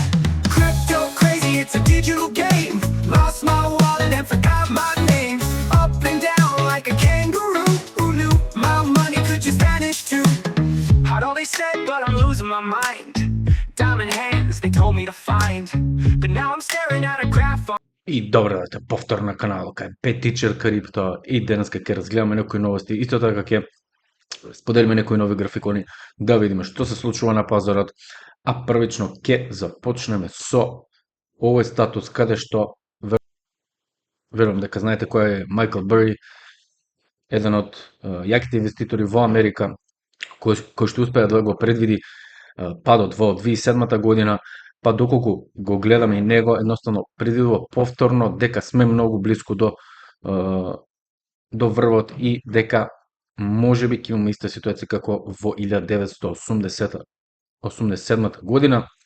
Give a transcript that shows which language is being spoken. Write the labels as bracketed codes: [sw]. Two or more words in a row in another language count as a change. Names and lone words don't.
[en] Crypto crazy, it's a digital game. Lost my wallet and forgot my name. Up and down like a kangaroo. Who knew my money could just vanish too? Heard all they said, but I'm losing my mind. Diamond hands, they told me to find. But now I'm staring at a graph on. [mk] И добро дојдовте повтор на каналот кај Pet Teacher Crypto и денеска ќе разгледаме некои новости, исто така ќе споделиме некои нови графикони да видиме што се случува на пазарот, а првично ќе започнеме со овој статус каде што верувам дека знаете кој е Майкл Бери, еден од јаките инвеститори во Америка, кој што успеа да го предвиди падот во 2007 година, па доколку го гледаме и него, едноставно предвидува повторно дека сме многу близко до врвот и дека можеби ќе имаме иста ситуација како во 1987 година.